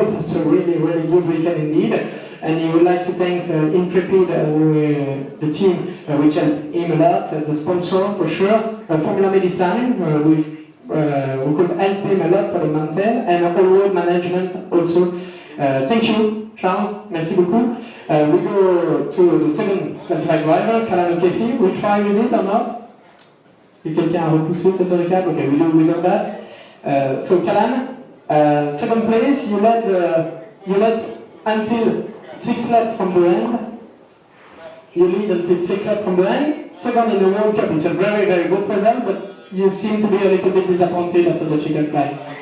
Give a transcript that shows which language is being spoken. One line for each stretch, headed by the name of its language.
English: It was a really, really good weekend indeed. And he would like to thank Intrepid, the team which helped him a lot, the sponsor for sure, Formula Medicine, who could help him a lot for the mountain, and All Road Management also. Thank you, Charles,
French: merci beaucoup.
English: We go to the second classified driver, Callan. We try with it or not?
French: Si quelqu'un a repoussé peut-être sur le câble,
English: okay, we do without that. So Callan, second place, you led until 6 laps from the end. You lead until 6 laps from the end. Second in the World Cup, it's a very, very good result, but you seem to be a little bit disappointed after the checkered flag.